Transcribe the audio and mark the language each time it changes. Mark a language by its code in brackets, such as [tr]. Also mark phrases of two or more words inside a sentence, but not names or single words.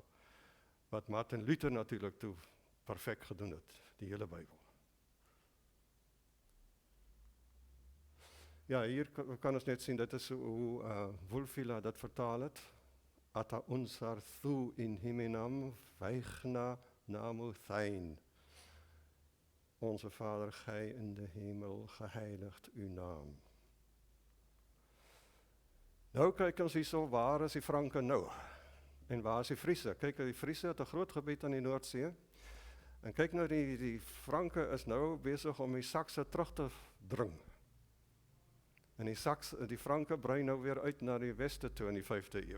[af] Wat Martin Luther natuurlik toe perfek gedoen het, die hele Bybel. Ja, hier kan ons net sien, dit is hoe Wulfila dit vertaal het. [got] Ata unsar thu in himenam weichna namu thein. [nl] Onze Vader, gij in de hemel, geheiligd uw naam. [af] Nou kyk ons hierso, waar is die Franke nou? En waar is die Friese? Kyk, die Friese het 'n groot gebied aan die Noordsee. En kyk nou, die Franke is nou besig om die Sakse terug te dring. En die Franke brei nou weer uit na die weste toe in die 5de eeu.